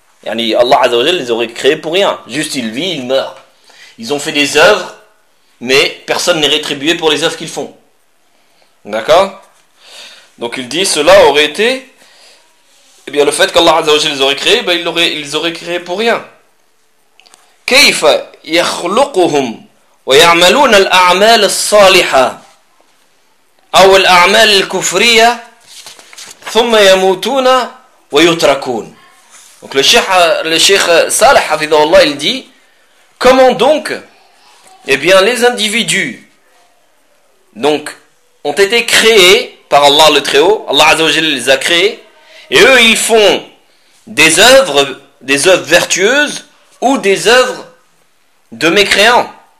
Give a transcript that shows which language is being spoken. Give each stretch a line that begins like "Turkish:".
French: Yani Allah Azza wa Jalla les aurait créés pour rien. Juste, il vit, il meurt. Ils ont fait des œuvres, mais personne n'est rétribué pour les œuvres qu'ils font. D'accord? Donc il dit, cela aurait été, eh bien, le fait qu'Allah Azza wa Jalla les aurait créés, ben, ils auraient créés pour rien.
Arabic: كيف يخلقهم ويعملون الأعمال الصالحة أو الأعمال الكفرية ثم يموتون ويتركون.
French: Donc le cheikh Saleh Hafidhahullah, il dit, comment donc, eh bien, les individus donc ont été créés par Allah le Très-Haut, Allah Azza wa Jalla les a créés, et eux, ils font des œuvres vertueuses ou des œuvres de mécréants.